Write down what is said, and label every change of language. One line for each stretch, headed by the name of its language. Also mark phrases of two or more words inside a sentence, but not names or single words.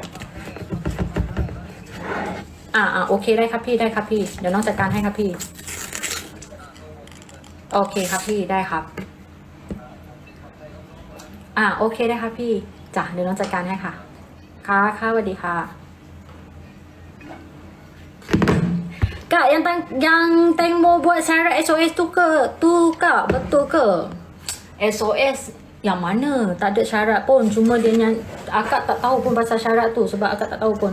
Thai: โอเคได้ครับพี่ได้ครับพี่เดี๋ยวน้องจัดการให้ครับพี่โอเคครับพี่ได้ครับโอเคได้ครับพี่จ้ะเดี๋ยวน้องจัดการให้ค่ะค่ะสวัสดีค่ะ
Malay: Kak, yang Tengmo buat syarat SOS tu Kak, betul ke? SOS yang mana? Tak ada syarat pun. Cuma dia akak tak tahu pun pasal syarat tu. Sebab akak tak tahu pun.